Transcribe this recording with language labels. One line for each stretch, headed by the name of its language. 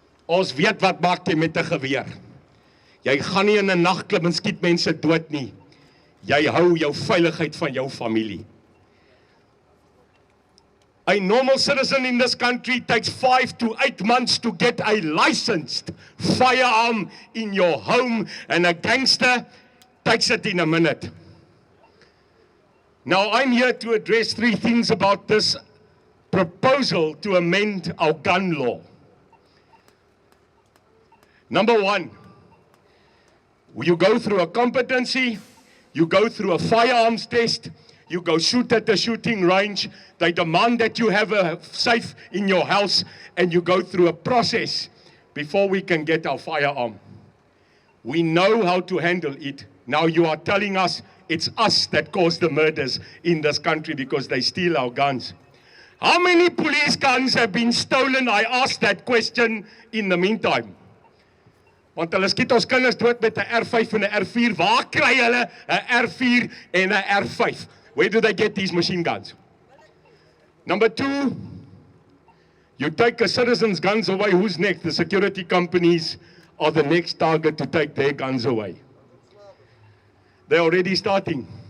Afrikaans: Ons weet wat maak jy met 'n geweer. Jy gaan nie in 'n nagklub en skiet mense dood nie. Jy hou jou veiligheid van jou familie.
English: A normal citizen in this country takes 5 to 8 months to get a licensed firearm in your home, and a gangster takes it in a minute. Now I'm here to address 3 things about this proposal to amend our gun law. Number 1, you go through a competency, you go through a firearms test, you go shoot at the shooting range, they demand that you have a safe in your house, and you go through a process before we can get our firearm. We know how to handle it. Now you are telling us it's us that caused the murders in this country because they steal our guns. How many police guns have been stolen? I asked that question in the meantime.
Afrikaans: Want hulle skiet ons kinders dood met 'n R5 en 'n R4. Waar kry hulle 'n R4 en 'n R5?
English: Where do they get these machine guns? Number 2, you take a citizen's guns away, who's next? The security companies are the next target to take their guns away. They're already starting.